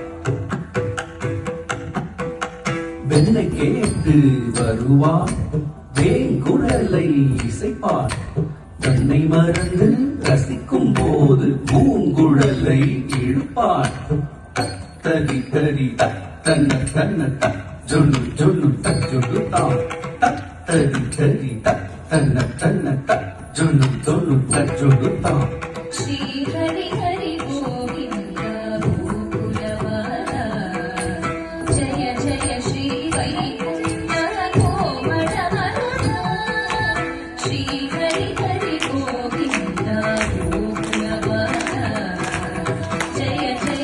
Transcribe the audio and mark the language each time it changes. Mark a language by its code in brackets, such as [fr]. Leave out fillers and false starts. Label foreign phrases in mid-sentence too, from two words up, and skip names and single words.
[ta] வெண்ணை கேட்டு வருவான் வேங்குழலை இசைப்பான் தன்னை மறந்து ரசிக்கும் போது பூங்குழலை இழுப்பான் தரி தரி தன்ன தன்ன ஜொல்லு ஜொல்லு ஜொல்லு தாம் தரி தரி தன்ன தன்ன ஜொல்லு ஜொல்லு ஜொல்லு தாம் [sa] श्री हरि हरि गोविंद गोकुलबाला जय जय श्री वैकुंठ कोमलवरदा श्री हरि हरि गोविंद गोकुलबाला जय जय